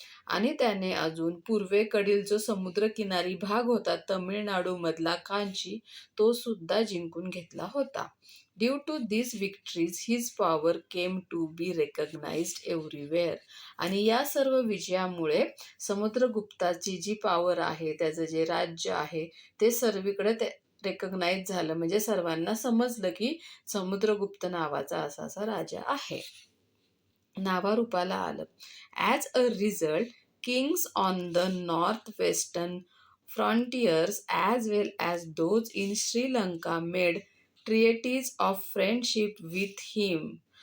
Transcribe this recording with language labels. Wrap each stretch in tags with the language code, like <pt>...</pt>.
<mr>आणि त्याने अजून पूर्वेकडील जो समुद्रकिनारी भाग होता तमिळनाडूमधला कांची, तो सुद्धा जिंकून घेतला होता.</mr> <en>Due to these victories, his power came to be recognized everywhere.</en> <mr>आणि या सर्व विजयामुळे समुद्रगुप्ताची जी पॉवर आहे, त्याचं जे राज्य आहे, ते सर्वीकडे ते रेकग्नाइज झालं. म्हणजे सर्वांना समजलं की समुद्रगुप्त नावाचा असा राजा आहे. नावारूपाला आलं.</mr> <en>As a result, kings on the north western frontiers as well as those in Sri Lanka made treaties of friendship with him.</en>